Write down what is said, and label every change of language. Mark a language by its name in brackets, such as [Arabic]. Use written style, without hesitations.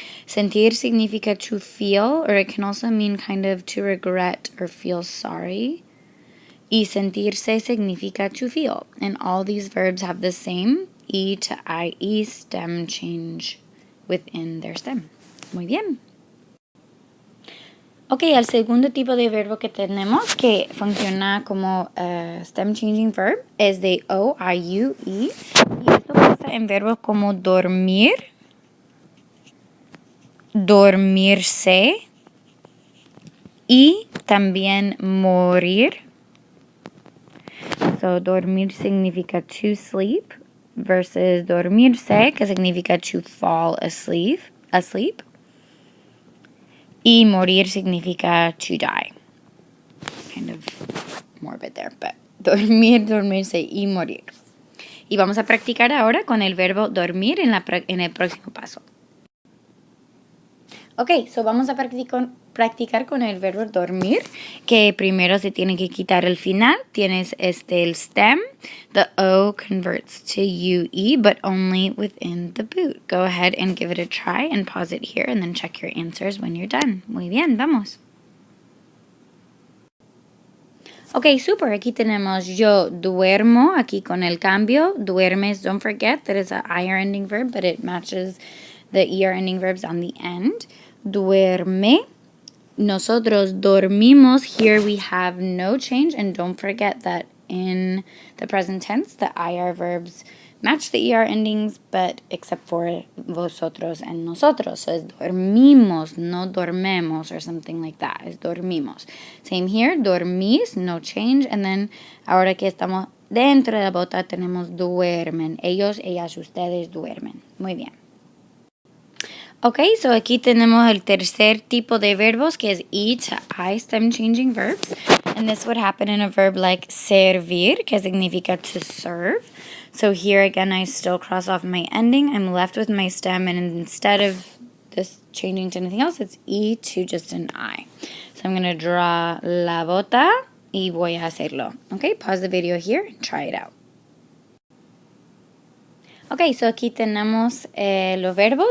[Spanish] Sentir significa [English] to feel, or it can also mean kind of to regret or feel sorry. [Spanish] Y sentirse significa [English] to feel. And all these verbs have the same E to IE stem change within their stem. [Spanish] Muy bien. Ok, el segundo tipo de verbo que tenemos que funciona como [English] stem changing verb [Spanish] es de O a UE. Y esto pasa en verbos como dormir, dormirse y también morir. [English] So, dormir [Spanish] significa [English] to sleep versus dormirse, [Spanish] que significa [English] to fall asleep. [Spanish] Y morir significa [English] to die. Kind of morbid there, but dormir, dormirse y morir. [Spanish] Y vamos a practicar ahora con el verbo dormir en el próximo paso. Ok, so vamos a practicar con el verbo dormir, que primero se tiene que quitar el final. Tienes el stem. [English] The O converts to UE, but only within the boot. Go ahead and give it a try and pause it here and then check your answers when you're done. [Spanish] Muy bien, vamos. Ok, super. Aquí tenemos yo duermo, aquí con el cambio. [English] Duermes, don't forget that is an IR ending verb, but it matches the ER ending verbs on the end. Duerme. [Spanish] Nosotros dormimos. [English] Here we have no change. And don't forget that in the present tense, the IR verbs match the ER endings, but except for vosotros and nosotros. So [Spanish] es dormimos, no dormemos, [English] or something like that. [Spanish] Es dormimos. [English] Same here, dormís, no change. And then, [Spanish] ahora que estamos dentro de la bota, tenemos duermen. Ellos, ellas, ustedes duermen. Muy bien. Ok, so aquí tenemos el tercer tipo de verbos, que es [English] E to I stem changing verbs. And this would happen in a verb like servir, [Spanish] que significa [English] to serve. So here again, I still cross off my ending. I'm left with my stem, and instead of this changing to anything else, it's E to just an I. So I'm going to draw [Spanish] la bota y voy a hacerlo. [English] Okay, pause the video here and try it out. [Spanish] Ok, so aquí tenemos los verbos.